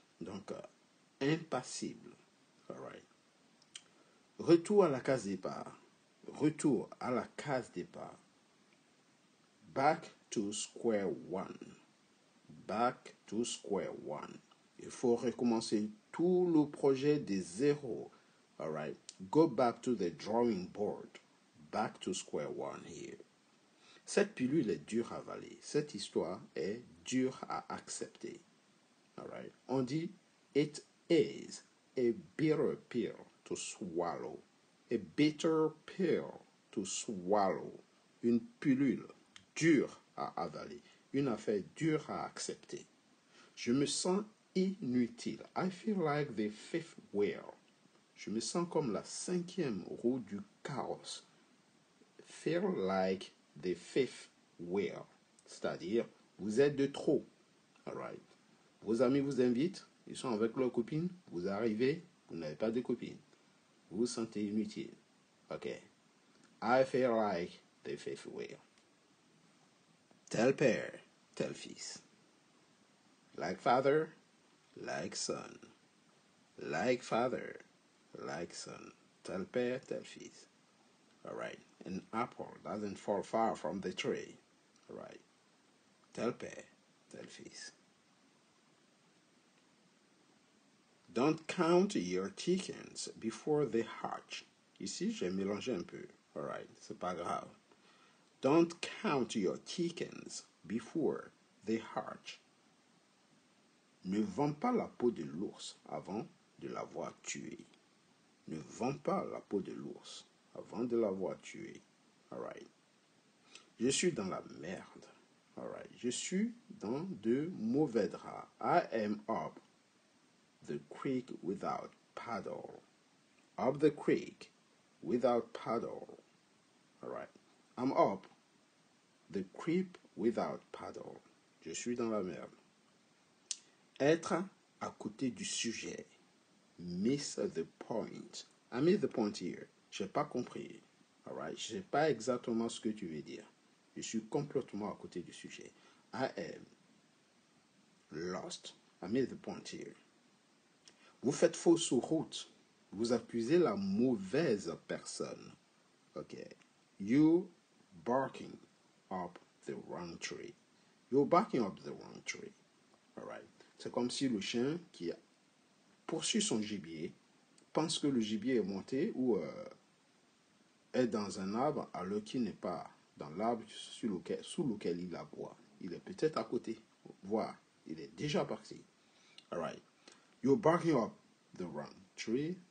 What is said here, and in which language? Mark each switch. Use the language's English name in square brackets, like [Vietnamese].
[French] Donc, impassible. All right. Retour à la case départ. Retour à la case départ. [English] Back to square one. Back to square one. [French] Il faut recommencer tout le projet de zéro. [English] All right. Go back to the drawing board. Back to square one here. [French] Cette pilule est dure à avaler. Cette histoire est dure à accepter. [English] All right. [French] On dit [English] it is a bitter pill to swallow. A bitter pill to swallow. [French] Une pilule dure à avaler. Une affaire dure à accepter. Je me sens inutile. [English] I feel like the fifth wheel. [French] Je me sens comme la cinquième roue du carrosse. [English] Feel like the fifth wheel. [French] C'est-à-dire, vous êtes de trop. All right. Vos amis vous invitent, ils sont avec leurs copines, vous arrivez, vous n'avez pas de copines. Vous vous sentez inutile. [English] OK. I feel like the fifth wheel. [French] Tel père, tel fils. [English] Like father, like son. Like father, like son. [French] Tel père, tel fils. [English] All right. An apple doesn't fall far from the tree. All right. [French] Tel père, tel fils. [English] Don't count your chickens before they hatch. [French] Ici, j'ai mélangé un peu. All right. C'est pas grave. [English] Don't count your chickens before they hatch. [French] Ne vends pas la peau de l'ours avant de l'avoir tué. Ne vends pas la peau de l'ours avant de l'avoir tué. All right. Je suis dans la merde. All right. Je suis dans de mauvais draps. [English] I am up the creek without paddle. Up the creek without paddle. All right. I'm up the creek without paddle. [French] Je suis dans la merde. Être à côté du sujet. [English] Miss the point. I missed the point here. [French] Je n'ai pas compris. [English] All right. [French] Je ne sais pas exactement ce que tu veux dire. Je suis complètement à côté du sujet. [English] I am lost. I missed the point here. [French] Vous faites fausse route. Vous accusez la mauvaise personne. [English] OK. You barking up the wrong tree. You're barking up the wrong tree. All right. [French] C'est comme si le chien qui poursuit son gibier pense que le gibier est monté ou est dans un arbre alors qu'il n'est pas dans l'arbre sous lequel il aboie. Il est peut-être à côté, voire il est déjà parti. [English] All right. You're barking up the wrong tree.